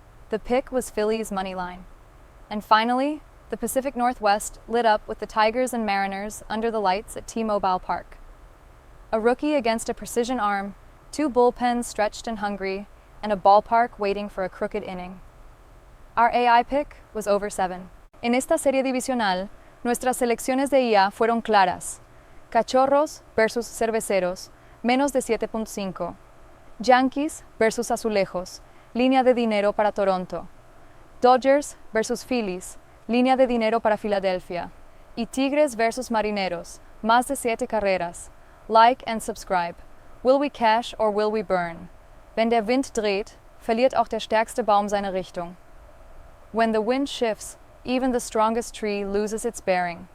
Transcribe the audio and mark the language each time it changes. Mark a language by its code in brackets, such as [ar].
[en] The pick was Phillies' money line. And finally, the Pacific Northwest lit up with the Tigers and Mariners under the lights at T-Mobile Park. A rookie against a precision arm, 2 bullpens stretched and hungry, and a ballpark waiting for a crooked inning. Our AI pick was over 7. [es] En esta serie divisional, nuestras selecciones de IA fueron claras. Cachorros versus Cerveceros, menos de 7.5. Yankees versus Azulejos, línea de dinero para Toronto. Dodgers versus Phillies, línea de dinero para Filadelfia. Y Tigres versus Marineros, más de 7 carreras. [en] Like and subscribe. Will we cash or will we burn? [de] Wenn der Wind dreht, verliert auch der stärkste Baum seine Richtung. [en] When the wind shifts, even the strongest tree loses its bearing.